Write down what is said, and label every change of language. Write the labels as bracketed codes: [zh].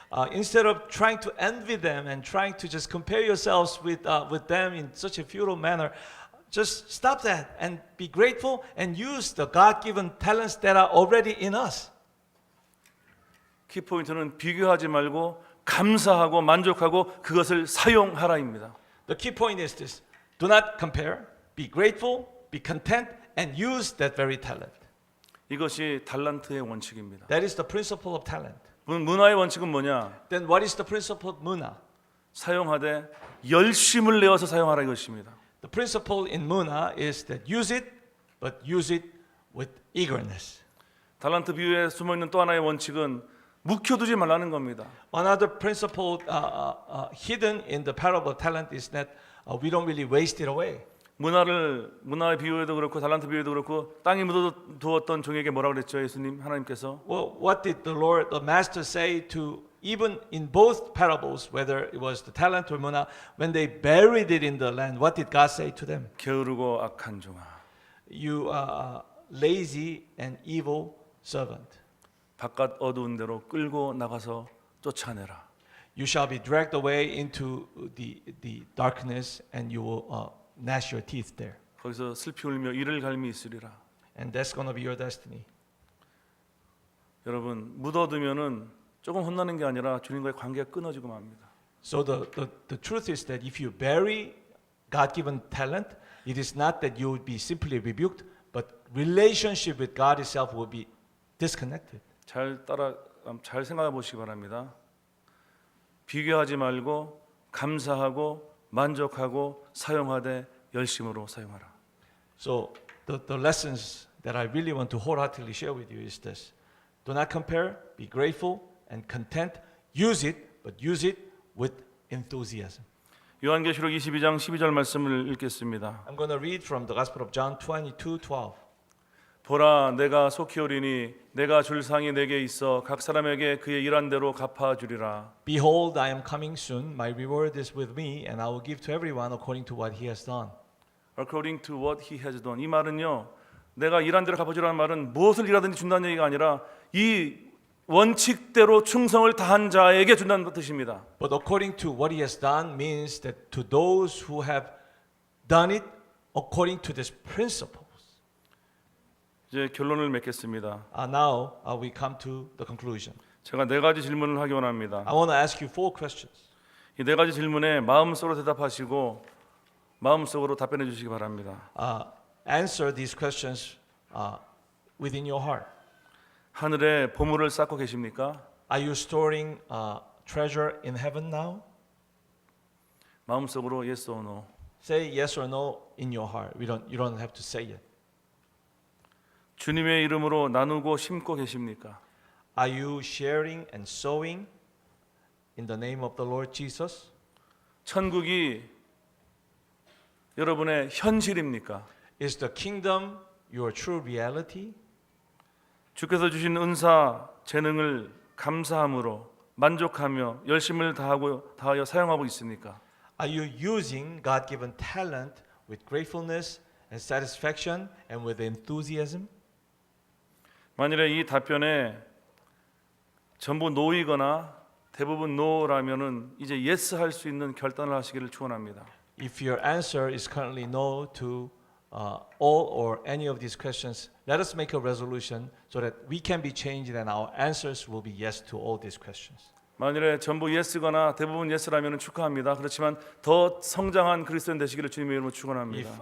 [en] Instead of trying to envy them and trying to just compare yourselves with them in such a futile manner, just stop that and be grateful and use the God-given talents that are already in us. [ko] 키포인트는 비교하지 말고 감사하고 만족하고 그것을 사용하라입니다. [en] The key point is this: do not compare, be grateful, be content, and use that very talent. [ko] 이것이 달란트의 원칙입니다. [en] That is the principle of talent. [ko] 문화의 원칙은 뭐냐? [en] Then what is the principle of 문화? [ko] 사용하되 열심을 내어서 사용하라 이것입니다. [en] The principle in 문화 is that use it, but use it with eagerness. [ko] 달란트 비유에 숨어 있는 또 하나의 원칙은 묵혀두지 말라는 겁니다. [en] Another principle hidden in the parable of talent is that we don't really waste it away. [ko] 문화의 비유에도 그렇고 달란트 비유에도 그렇고 땅에 묻어두었던 종에게 뭐라고 그랬죠? 예수님 하나님께서 [en] Well, what did the Lord, the Master, say to even in both parables, whether it was the talent or 문화, when they buried it in the land, what did God say to them? [ko] 게으르고 악한 종아, [en] You lazy and evil servant. [ko] 바깥 어두운 데로 끌고 나가서 쫓아내라. [en] You shall be dragged away into the darkness, and you will gnash your teeth there. [ko] 거기서 슬피 울며 이를 갈미 있으리라. [en] And that's going to be your destiny. [ko] 여러분 묻어두면은 조금 혼나는 게 아니라 주님과의 관계가 끊어지고 맙니다. [en] So the truth is that if you bury God-given talent, it is not that you would be simply rebuked, but relationship with God itself will be disconnected. [ko] 잘 생각해 보시기 바랍니다. 비교하지 말고 감사하고 만족하고 사용하되 열심으로 사용하라. [en] So the lessons that I really want to wholeheartedly share with you is this: do not compare, be grateful and content. Use it, but use it with enthusiasm. [ko] 요한계시록 22장 12절 말씀을 읽겠습니다. [en] I'm going to read from the Gospel of John 22:12. [ko] 보라 내가 속히 오리니 내가 줄 상이 내게 있어 각 사람에게 그의 일한 대로 갚아 주리라. [en] Behold, I am coming soon. My reward is with me, and I will give to everyone according to what he has done. According to what he has done. [ko] 이 말은요. 내가 일한 대로 갚아 주라는 말은 무엇을 일하든지 준다는 얘기가 아니라 이 원칙대로 충성을 다한 자에게 준다는 뜻입니다. [en] But according to what he has done means that to those who have done it according to this principle. [ko] 이제 결론을 맺겠습니다. [en] Now we come to the conclusion. [ko] 제가 네 가지 질문을 하기 원합니다. [en] I want to ask you 4 questions. [ko] 이 네 가지 질문에 마음속으로 대답하시고 마음속으로 답변해 주시기 바랍니다. [en] Answer these questions within your heart. [ko] 하늘에 보물을 쌓고 계십니까? [en] Are you storing treasure in heaven now? [ko] 마음속으로 [en] yes or no. Say yes or no in your heart. You don't have to say it. [ko] 주님의 이름으로 나누고 심고 계십니까? [en] Are you sharing and sowing in the name of the Lord Jesus? [ko] 천국이 여러분의 현실입니까? [en] Is the kingdom your true reality? [ko] 주께서 주신 은사, 재능을 감사함으로 만족하며 열심을 다하여 사용하고 있습니까? [en] Are you using God-given talent with gratefulness and satisfaction and with enthusiasm? [ko] 만일에 이 답변에 전부 no이거나 대부분 no라면은 이제 yes 할 수 있는 결단을 하시기를 축원합니다. [en] If your answer is currently no to all or any of these questions, let us make a resolution so that we can be changed and our answers will be yes to all these questions. [ko] 만일에 전부 yes거나 대부분 yes라면은 축하합니다. 그렇지만 더 성장한 그리스도인 되시기를 주님의 이름으로 축원합니다.